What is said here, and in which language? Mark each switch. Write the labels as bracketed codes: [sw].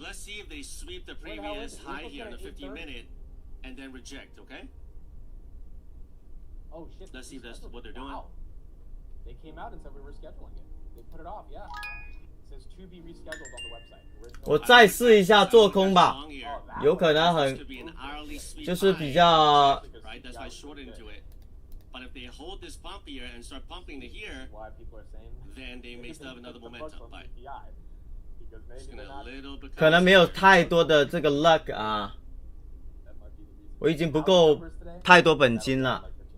[en] Let's see if they sweep the previous high here in the 50-minute and then reject, okay? Oh shit. Let's see if that's what they're doing. Wow. They came out and said we were scheduling it. They put it off, yeah. It says to be rescheduled on the website. [zh] 我再试一下做空吧，有可能就是比较。 [en] Right, that's why I shorted into it. But if they hold this pump here and start pumping to here, then they may still have another momentum. But just gonna a little bit. [zh] 可能没有太多的这个 luck 啊，我已经不够太多本金了。